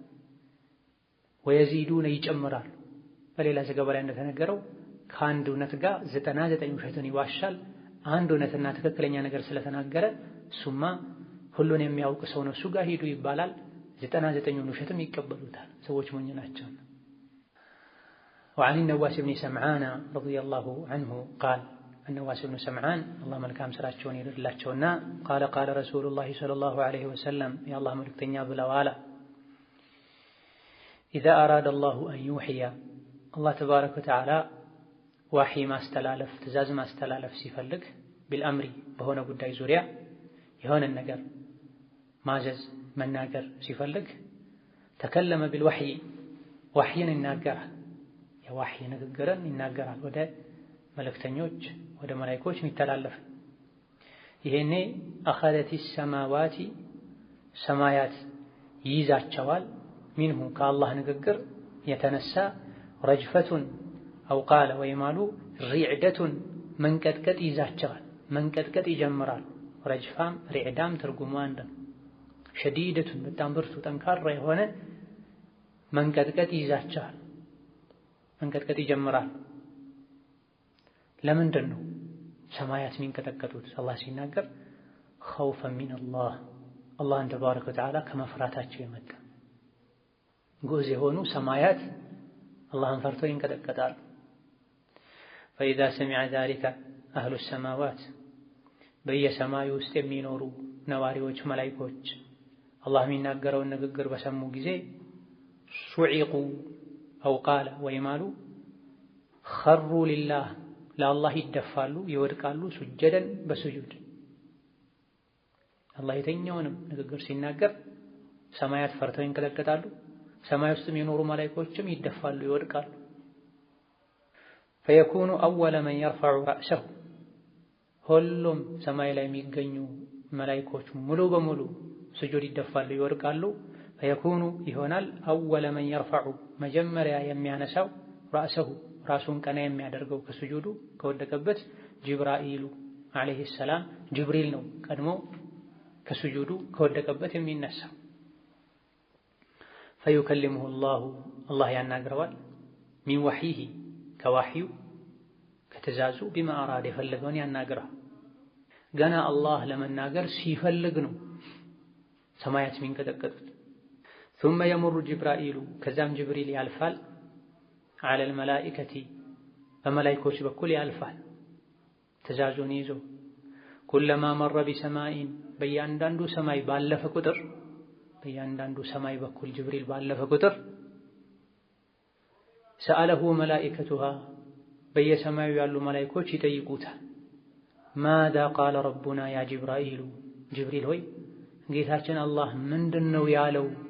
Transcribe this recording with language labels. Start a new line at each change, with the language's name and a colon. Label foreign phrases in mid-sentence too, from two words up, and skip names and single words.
Amharic: ወየዚዱነ ይጨምራሉ። በሌላ ዘገባ ላይ እንደተነገረው ከአንድ እውነት ጋር 99 ውሸትን ይዋሻል። አንድ እውነትና ትክክለኛ ነገር ስለተናገረ እሱማ ሁሉን የሚያውቅ ሰው ነው እሱ ጋር ሂዱ ይባላል። 99ን ውሸትም ይቀበሉታል። ሰዎች ሞኝ ናቸው።
Arabic: وعن النواس بن سمعان رضي الله عنه قال النواس بن سمعان الله
Amharic: መልካም ስራቸውን ይደርላቸውና
Arabic: قال قال رسول الله صلى الله عليه وسلم يا الله
Amharic: መልእክተኛ ብለዋል
Arabic: إذا أراد الله أن يوحي الله تبارك وتعالى وحي
Amharic: ማስተላለፍ ትእዛዝ ማስተላለፍ ሲፈልግ
Arabic: بالأمر
Amharic: በሆነ ጉዳይ ዙሪያ የሆነ ነገር ማዘዝ መናገር ሲፈልግ
Arabic: تكلم بالوحي
Amharic: ወህይን ይናገራል። የወህይ ንግግርን ይናገራል ወደ መልእክተኞች ወደ መላእክቶች የሚተላለፍ። ይሄኔ
Arabic: أخذت السماوات
Amharic: ሰማያት ይይዛቸዋል ሚንሁ ከአላህ ንግግር የተነሳ
Arabic: رجفة أو قال
Amharic: ወይማሉ ሪዕደቱን መንቀጥቀጥ ይዛቸዋል። መንቀጥቀጥ ይጀምራል። ረጅፋም ሪዕዳም ትርጉሙ አንድ ነው። ሸዲደቱን በጣም ብርቱ ጠንካራ የሆነ መንቀጥቀጥ ይዛቸዋል። መንቀጥቀጥ ይጀምራል። ለምንድን ነው ሰማያት የሚንቀጠቀጡት? አላህ ሲናገር
Arabic: خوفا من الله
Amharic: አላህን
Arabic: تبارك وتعالى
Amharic: ከመፍራታቸው የመጣ ጉዝ የሆኑ ሰማያት አላህን ፈርተው ይንቀጠቀጣሉ።
Arabic: فإذا سمع ذلك أهل السماوات
Amharic: በየሰማዩ ውስጥ የሚኖሩ ነዋሪዎች መላእክቶች አላህ የሚናገረውን ንግግር በሰሙ ጊዜ
Arabic: صعقوا أو قال
Amharic: ወይማሉ
Arabic: خروا لله
Amharic: ለአላህ ይደፋሉ ይወድቃሉ ሱጀደን በስጁድ። አላህ የተኛውንም ንግግር ሲናገር ሰማያት ፈርተው ይንቀጠቀጣሉ። ሰማይ ውስጥ የሚኖሩ መላእክቶችም ይደፋሉ ይወድቃሉ።
Arabic: فيكون أول من يرفع رأسه
Amharic: ሁሉም ሰማይ ላይ የሚገኙ መላእክቶች ሙሉ በሙሉ ስጁድ ይደፋሉ ይወድቃሉ። فيكون ይሆናል
Arabic: أول من يرفع
Amharic: መጀመሪያ የሚያነሳው رأسه ራሱን ቀና የሚያደርገው ከስጁዱ ከወደቀበት ጅብራኢሉ
Arabic: عليه السلام
Amharic: ጅብሪል ነው ቀድሞ ከስጁዱ ከወደቀበት የሚነሳው።
Arabic: فيكلمه الله
Amharic: ያናግረዋል
Arabic: من وحيه
Amharic: ከወህዩ ከተዛዙ
Arabic: بما أراد
Amharic: የፈለገውን ያናግረዋል። ገና አላህ ለመናገር ሲፈልግ ነው ሰማያት የሚንቀጠቀጡት።
Arabic: ثم يمر جبرائيل
Amharic: ከዛም ጅብሪል ያልፋል
Arabic: على الملائكة
Amharic: በመላእክቶች በኩል ያልፋል ትእዛዙን ይዞ
Arabic: كلما مر بسماء
Amharic: በእያንዳንዱ ሰማይ ባለፈ ቁጥር በእያንዳንዱ ሰማይ በኩል ጅብሪል ባለፈ ቁጥር
Arabic: سأله ملائكتها
Amharic: በየሰማዩ ያሉ መላእክቶች ይጠይቁታል።
Arabic: ماذا قال ربنا يا جبرائيل
Amharic: ጅብሪል ሆይ ጌታችን አላህ ምንድነው ያለው?